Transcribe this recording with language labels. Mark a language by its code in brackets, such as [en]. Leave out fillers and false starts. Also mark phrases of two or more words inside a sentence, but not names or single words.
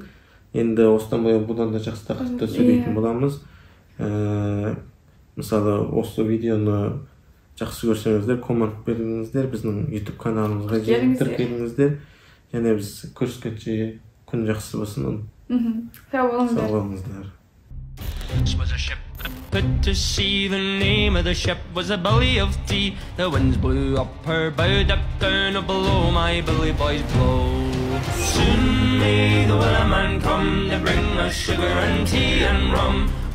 [kk] Енді осыдан былай бұдан да жақсы тақырыпта сөйлейтін боламыз. Мысалы осы видеоны жақсы көрсеңіздер, коммент беріңіздер, біздің YouTube каналымызға тіркеліңіздер. Және біз көріскенше күн жақсы болсын. Сау болыңыздар. [en] Put to sea, the name of the ship was a belly of tea. The winds blew up her bow, dipped down below, my bully boys blow. Soon may the wellerman come to bring us sugar and tea and rum.